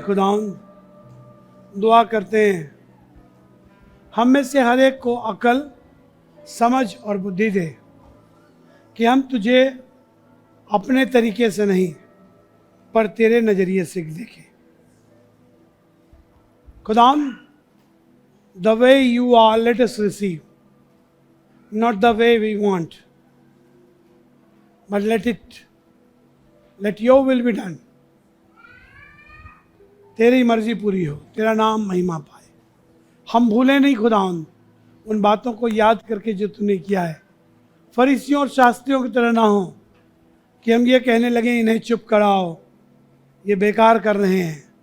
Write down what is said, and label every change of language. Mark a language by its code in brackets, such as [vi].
[hi] खुदावंद दुआ करते हैं, हम में से हर एक को अकल, समझ और बुद्धि दे कि हम तुझे अपने तरीके से नहीं पर तेरे नज़रिए से देखें। [en] खुदावंद, the way you are let us receive, not the way we want, but let your will be done. [hi] तेरी मर्जी पूरी हो, तेरा नाम महिमा पाए। हम भूलें नहीं खुदावंद उन बातों को याद करके जो तूने किया है। फरीसियों और शास्त्रियों की तरह ना हो कि हम ये कहने लगे इन्हें चुप कराओ, ये बेकार कर रहे हैं।